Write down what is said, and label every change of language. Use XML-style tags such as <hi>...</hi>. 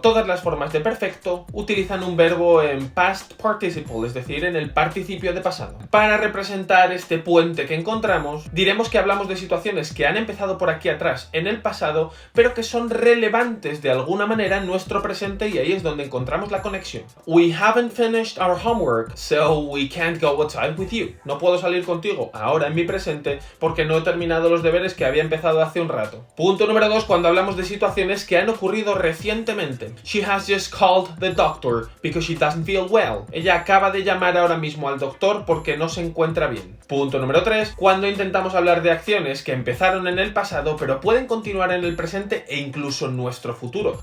<es>Todas las formas de perfecto utilizan un verbo en past participle, es decir, en el participio de pasado. Para representar este puente que encontramos, diremos que hablamos de situaciones que han empezado por aquí atrás en el pasado, pero que son relevantes de alguna manera en nuestro presente, y ahí es donde encontramos la conexión.</es> <en>We haven't finished our homework, so we can't go outside with you.</en> <es>No puedo salir contigo ahora en mi presente porque no he terminado los deberes que había empezado hace un rato. Punto número 2, cuando hablamos de situaciones que han ocurrido recientemente.</es> <en>She has just called the doctor because she doesn't feel well.</en> <es>Ella acaba de llamar ahora mismo al doctor porque no se encuentra bien. Punto número 3, cuando intentamos hablar de acciones que empezaron en el pasado pero pueden continuar en el presente e incluso en nuestro futuro.</es>